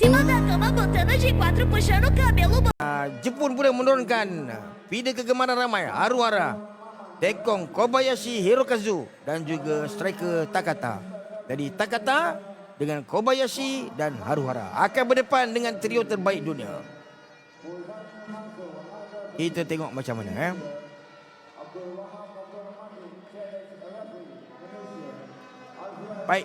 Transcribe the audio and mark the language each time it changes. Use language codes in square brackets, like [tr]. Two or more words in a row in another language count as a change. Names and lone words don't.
[pt] da cama botando de quatro, puxando o cabelo. [ms] Jepun pula menurunkan feeder kegemaran ramai Haruhara, Tekong Kobayashi Hirokazu dan juga striker Takata. Jadi Takata dengan Kobayashi dan Haruhara akan berdepan dengan trio terbaik dunia. Kita tengok macam mana Baik.